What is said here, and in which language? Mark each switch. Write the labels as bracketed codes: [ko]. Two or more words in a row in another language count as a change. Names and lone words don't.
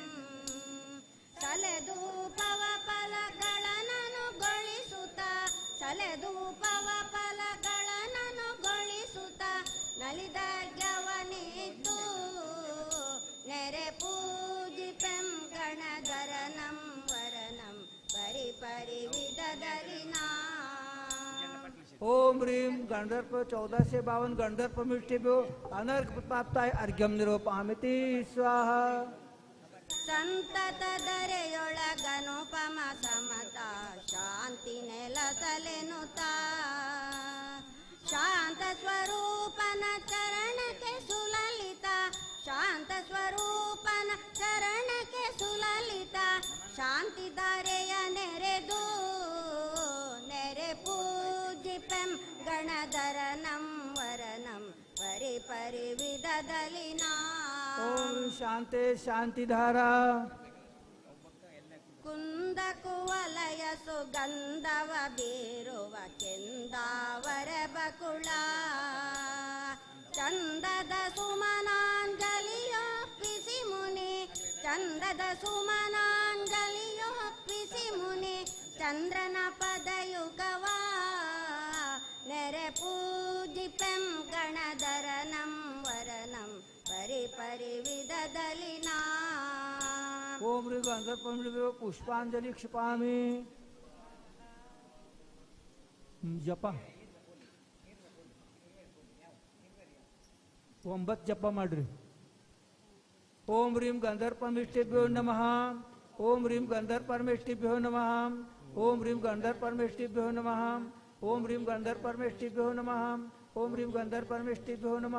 [kn] ಸಲೆಧೂಪವ ಫಲಗಳನನು ಗೊಳಿಸುತ್ತ ಸಲೆಧೂಪವ ಫಲಗಳನನು ಗೊಳಿಸುತ್ತ ನಲಿದಾಗ್ಯವನಿದ್ದು ನೆರೆ ಪೂಜಿಪೆಂ ಗಣಧರನಂ ವರನಂ ಪರಿ ಪರಿ ವಿಧದಲ್ಲಿ ನಾಂ. [sa] ओम ह्रीम गणधर्प 1452 गणधर्पमिष्टिभ्यो अनर्घ प्राप्ताय अर्घ्यं निरूपयामिति स्वाहा. [kn] ಸಂತತ ಧರೆಯೊಳಗನುಪಮ ಸಮತ ಶಾಂತಿ ನೆಲಸಲೆನುತ ಶಾಂತ ಸ್ವರೂಪನ ಚರಣಕ್ಕೆ ಸುಲಲಿತ ಶಾಂತ ಸ್ವರೂಪನ ಚರಣಕ್ಕೆ ಸುಲಲಿತ ಶಾಂತಿ ಧಾರೆಯ ನೆರೆದು ನೆರೆ ಪೂಜಿಪೆಂ ಗಣಧರನಂ ವರನಂ ಪರಿ ಪರಿ ವಿಧದಲ್ಲಿ ನಾಂ. [sa] ओम शांति शांति धारा [kn] ಕುಂದ ಕುವಲಯ ಸುಗಂಧವ ಬೀರುವ ಕೆಂದಾವರ ಬಕುಳ ಚಂದದ ಸುಮನಾಂಜಲಿಯೊಪ್ಪಿಸಿ ಮುನಿ ಚಂದದ ಸುಮನಾಂಜಲಿಯೊಪ್ಪಿಸಿ ಮುನಿ ಚಂದ್ರನ ಪದಯುಗವ ನೆರೆ ಪೂಜಿಪೆಂ ಗಣಧರನಂ ವರನಂ ಪರಿ ಪರಿ ವಿಧದಲ್ಲಿ ನಾಂ. [sa] ओम ह्रीम गणधर्पमिष्टिभ्यो पुष्पांजलि क्षिपामि. [kn] जप 9 ಜಪ ಮಾಡ್ರಿ. [sa] ಓಂ ಹ್ರೀಂ ಗಂಧರ್ಪಮಿಷ್ಟಿಭ್ಯೋ ನಮಃ. ಓಂ ಹ್ರೀಂ ಗಂಧರ್ಪಮಿಷ್ಟಿಭ್ಯೋ ನಮಃ. ಓಂ ಹ್ರೀಂ ಗಂಧರ್ಪಮಿಷ್ಟಿಭ್ಯೋ ನಮಃ. ಓಂ ಹ್ರೀಂ ಗಂಧರ್ಪಮಿಷ್ಟಿಭ್ಯೋ ನಮಃ. ಓಂ ಹ್ರೀಂ ಗಂಧರ್ಪಮಿಷ್ಟಿಭ್ಯೋ ನಮಃ.